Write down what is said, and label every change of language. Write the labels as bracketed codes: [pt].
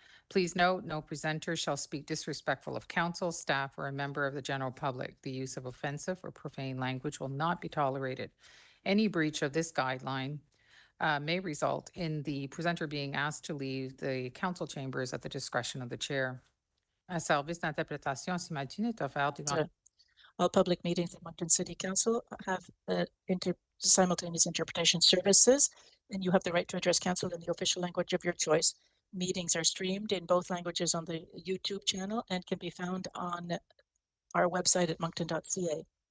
[en] Please note, no presenter shall speak disrespectful of council, staff, or a member of the general public. The use of offensive or profane language will not be tolerated. Any breach of this guideline may result in the presenter being asked to leave the council chambers at the discretion of the chair. [fr] Un service d'interprétation simultanée est offert durant. [en] All public meetings in Moncton City Council have simultaneous interpretation services, and you have the right to address council in the official language of your choice. Meetings are streamed in both languages on the YouTube channel and can be found on our website at moncton.ca.